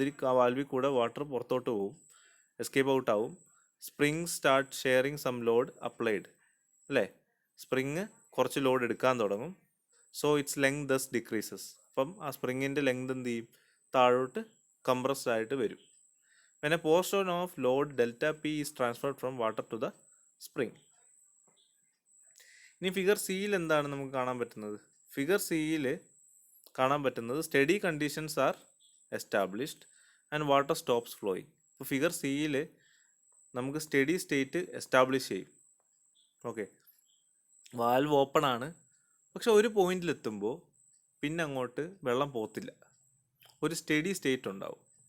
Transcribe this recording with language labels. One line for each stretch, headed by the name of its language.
Malayalam: ആ വാൽവിൽ കൂടെ വാട്ടർ പുറത്തോട്ട് പോകും, എസ്കേപ്പ് ഔട്ട് ആവും.
English: Spring start sharing some load applied, അല്ലേ?
Malayalam: സ്പ്രിങ് കുറച്ച് ലോഡ് എടുക്കാൻ തുടങ്ങും.
English: So its length thus decreases.
Malayalam: അപ്പം ആ സ്പ്രിങ്ങിൻ്റെ ലെങ്ത് എന്ത് ചെയ്യും? താഴോട്ട് കംപ്രസ്ഡ് ആയിട്ട് വരും.
English: When a portion of load delta P is transferred from water to the spring.
Malayalam: ഇനി ഫിഗർ സിയിൽ എന്താണ് നമുക്ക് കാണാൻ പറ്റുന്നത്? ഫിഗർ സിയിൽ കാണാൻ പറ്റുന്നത്
English: Steady conditions are established and water stops flowing.
Malayalam: ഇപ്പോൾ ഫിഗർ സിയിൽ നമുക്ക് സ്റ്റഡി സ്റ്റേറ്റ് എസ്റ്റാബ്ലിഷ് ചെയ്യും. ഓക്കെ, വാൽവ് ഓപ്പൺ ആണ്, പക്ഷെ ഒരു പോയിന്റിലെത്തുമ്പോൾ പിന്നെ അങ്ങോട്ട് വെള്ളം പോത്തില്ല, ഒരു സ്റ്റഡി സ്റ്റേറ്റ് ഉണ്ടാവും.